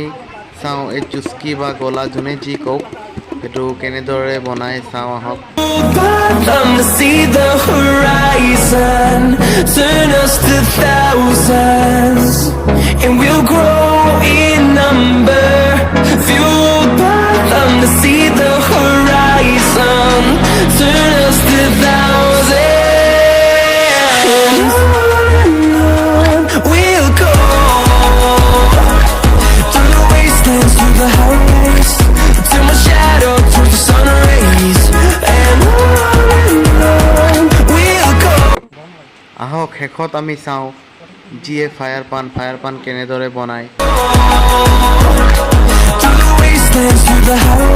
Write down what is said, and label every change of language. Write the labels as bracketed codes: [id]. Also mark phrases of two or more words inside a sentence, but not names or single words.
[as] চাওঁ এই চুস্কি বা গলা যোনে যি কওক সেইটো কেনেদৰে বনাই চাওঁ। আহক। [en] Them to see the horizon, turn us to thousands, and we'll grow in number, fueled by them to see the horizon, turn us to thousands. And on we'll go, through the wastelands, through the highways, till my shadow turns to sun rays. And on we'll go. [as] আহক শেষত আমি চাওঁ যিয়ে ফায়াৰ পান কেনেদৰে বনায়। [en] Through the wastelands, through the